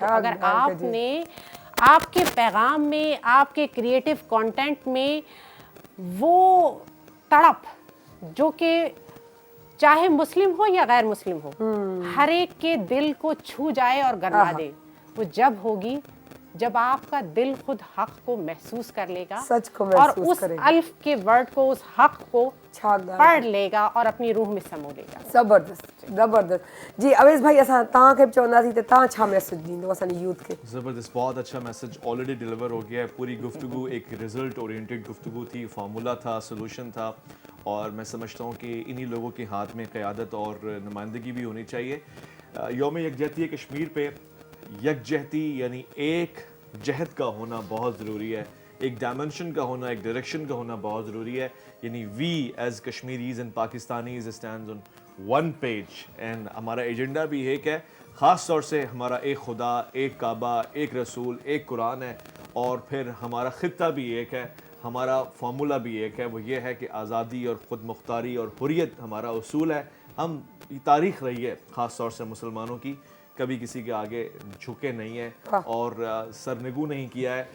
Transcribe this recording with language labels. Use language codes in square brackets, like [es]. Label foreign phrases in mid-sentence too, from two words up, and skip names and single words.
[ur] تو اگر آپ نے آپ کے پیغام میں، آپ کے [en] creative content [ur] میں وہ تڑپ جو کہ چاہے مسلم ہو یا غیر مسلم ہو، ہر ایک کے دل کو چھو جائے اور گرما دے، وہ جب ہوگی جب آپ کا دل خود حق کو محسوس کر لے گا, سچ کو اور محسوس اس کرے گا, الف کے ورڈ کو، اس حق کو پڑھ لے گا اور اپنی روح میں سمو لے گا. زبردست زبردست. جی اویس بھائی, [sd] असां तव्हांखे बि चवंदासीं त तव्हां छा मैसेज ॾींदो असांजी यूथ खे? [ur] زبردست, بہت اچھا [en] message already deliver [ur] ہو گیا ہے۔ پوری گفتگو ایک [en] result oriented [ur] گفتگو تھی، فارمولا تھا، سولیوشن تھا، اور میں سمجھتا ہوں کہ انہی لوگوں کے ہاتھ میں قیادت اور نمائندگی بھی ہونی چاہیے. یوم یکجہتی کشمیر پہ یکجہتی یعنی ایک جہد کا ہونا بہت ضروری ہے. ایک ڈائمنشن کا ہونا, ایک ڈائریکشن کا ہونا بہت ضروری ہے. یعنی [en] we as Kashmiris and Pakistanis stands on one page, and [ur] ہمارا ایجنڈا بھی ایک ہے, خاص طور سے ہمارا ایک خدا, ایک کعبہ, ایک رسول, ایک قرآن ہے, اور پھر ہمارا خطہ بھی ایک ہے, ہمارا فارمولا بھی ایک ہے, وہ یہ ہے کہ آزادی اور خود مختاری اور حریت ہمارا اصول ہے. ہم یہ تاریخ رہی ہے خاص طور سے مسلمانوں کی, کبھی کسی کے آگے جھکے نہیں ہیں اور سرنگو نہیں کیا ہے.